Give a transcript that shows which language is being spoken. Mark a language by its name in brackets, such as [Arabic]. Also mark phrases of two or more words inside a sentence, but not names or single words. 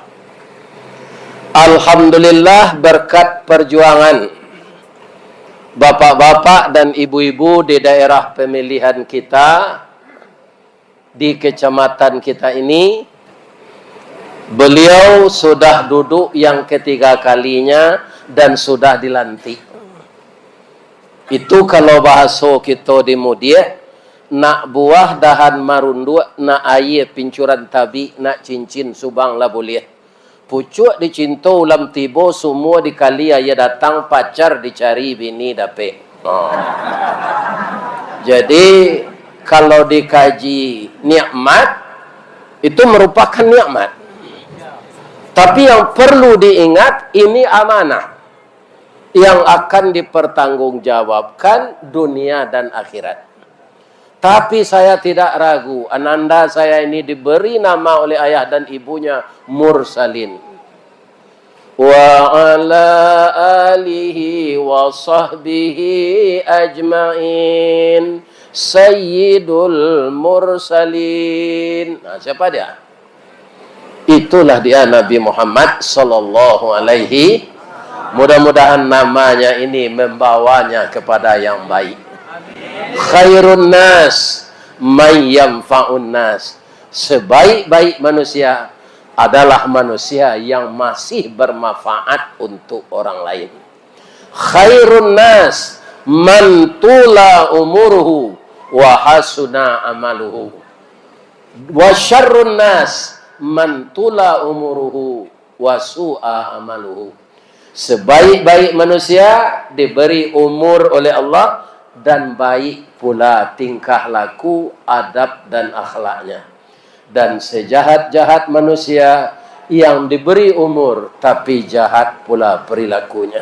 [Indonesian] Alhamdulillah berkat perjuangan bapak-bapak dan ibu-ibu di daerah pemilihan kita di kecamatan kita ini, beliau sudah duduk yang ketiga kalinya dan sudah dilantik. Itu kalau bahasa kita di Mudiah, [Minangkabau] nak buah dahan marundu, nak air pincuran tabi, nak cincin subang lah boleh. Pucuk dicinta ulam tibo, [Indonesian] semua dikali ayah datang pacar dicari bini dapet. Jadi kalau dikaji nikmat, itu merupakan nikmat. Tapi yang perlu diingat, ini amanah yang akan dipertanggungjawabkan dunia dan akhirat. Tapi saya tidak ragu, ananda saya ini diberi nama oleh ayah dan ibunya Mursalin. [Arabic] وعلى آله وصحبه أجمعين سيد المرسلين. [Indonesian] Nah, siapa dia? Itulah dia Nabi Muhammad [Arabic] صلى الله عليه. [Indonesian] Mudah-mudahan namanya ini membawanya kepada yang baik. [Arabic] خير الناس من ينفع الناس. [Indonesian] Sebaik-baik manusia adalah manusia yang masih bermanfaat untuk orang lain. [Arabic] خير الناس من طال عمره وحسن عمله. وشر الناس من طال عمره وساء عمله. [Indonesian] Sebaik-baik manusia diberi umur oleh Allah dan baik pula tingkah laku, adab dan akhlaknya. Dan sejahat-jahat manusia yang diberi umur tapi jahat pula perilakunya.